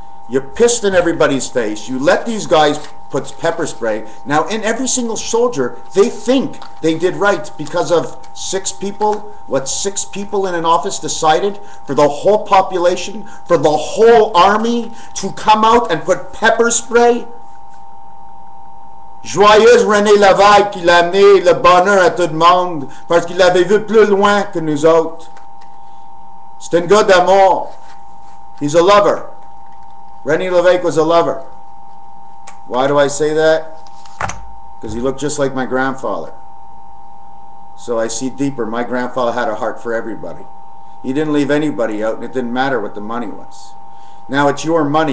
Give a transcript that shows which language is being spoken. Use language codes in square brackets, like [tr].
[en] You're pissed in everybody's face. You let these guys put pepper spray. Now, in every single soldier, they think they did right because of 6 people. What 6 people in an office decided for the whole population, for the whole army to come out and put pepper spray? [fr] Joyeuse René Lévesque qui l'a amené le bonheur à tout le monde parce qu'il l'avait vu plus loin que nous autres. C'est un gars d'amour. [en] He's a lover. René Lévesque was a lover. Why do I say that? Because he looked just like my grandfather. So I see deeper. My grandfather had a heart for everybody. He didn't leave anybody out, and it didn't matter what the money was. Now, it's your money.